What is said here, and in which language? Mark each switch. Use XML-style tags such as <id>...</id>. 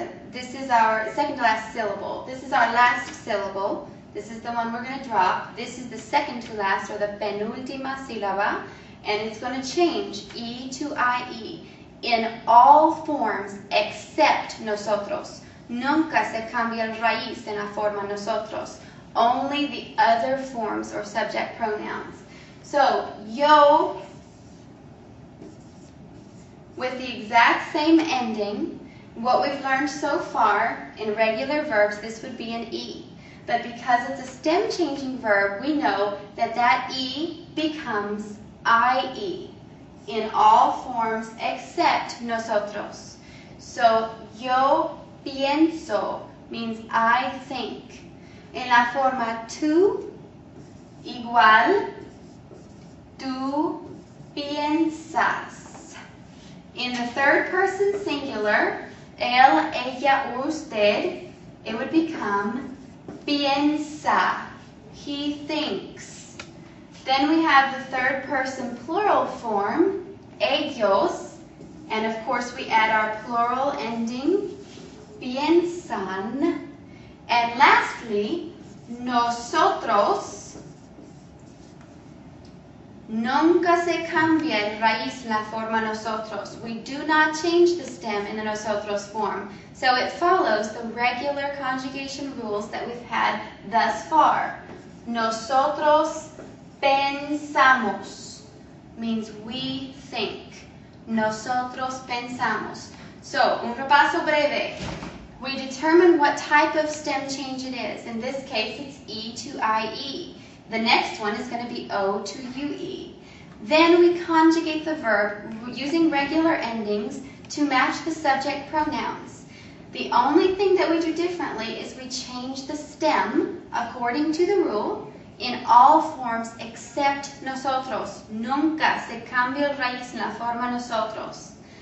<en>This is our second to last syllable. This is our last syllable. This is the one we're going to drop. This is the second to last, or the</en> <es>penúltima sílaba,</es> <en>and it's going to change E to IE in all forms except nosotros.</en> <es>Nunca se cambia el raíz en la forma nosotros.</es> <en>Only the other forms or subject pronouns. So, yo, with the exact same ending, what we've learned so far in regular verbs, this would be an E. But because it's a stem-changing verb, we know that that E becomes IE in all forms except nosotros. So,</en> <es>yo pienso</es> <en>means I think.</en> <es>En la forma tú, igual, tú piensas.</es> <en>In the third person singular,</en> <es>él, ella, usted,</es> <en>it would become piensa. He thinks. Then we have the third person plural form, ellos, and of course we add our plural ending, piensan. And lastly, nosotros.</en> <es>Nunca se cambia el raíz en la forma nosotros.</es> <en>We do not change the stem in the nosotros form. So it follows the regular conjugation rules that we've had thus far.</en> <es>Nosotros pensamos means we think. Nosotros pensamos.</es> <en>So,</en> <es>un repaso breve.</es> <en>We determine what type of stem change it is. In this case, it's E to IE. The next one is going to be O to UE. Then we conjugate the verb using regular endings to match the subject pronouns. The only thing that we do differently is we change the stem according to the rule in all forms except nosotros.</en> <es>Nunca se cambia el raíz en la forma nosotros.</es>